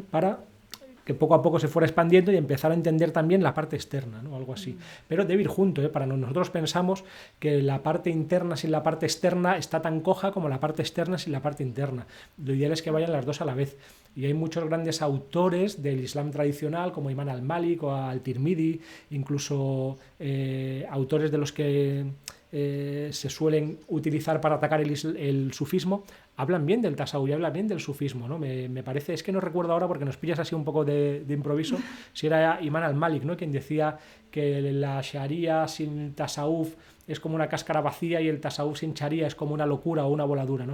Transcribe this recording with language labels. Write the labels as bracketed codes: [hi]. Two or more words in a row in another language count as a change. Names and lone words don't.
[es] Para que poco a poco se fuera expandiendo y empezar a entender también la parte externa, ¿no? Algo así. Pero debe ir junto, ¿eh? Para nosotros pensamos que la parte interna sin la parte externa está tan coja como la parte externa sin la parte interna. Lo ideal es que vayan las dos a la vez. Y hay muchos grandes autores del Islam tradicional, como Imam al-Malik o al-Tirmidhi, incluso autores de los que se suelen utilizar para atacar el sufismo, hablan bien del tasawuf y hablan bien del sufismo, ¿no? Me parece, es que no recuerdo ahora porque nos pillas así un poco de improviso, si era Imam al-Malik, ¿no? Quien decía que la sharia sin tasawuf es como una cáscara vacía y el tasawuf sin sharia es como una locura o una voladura, ¿no?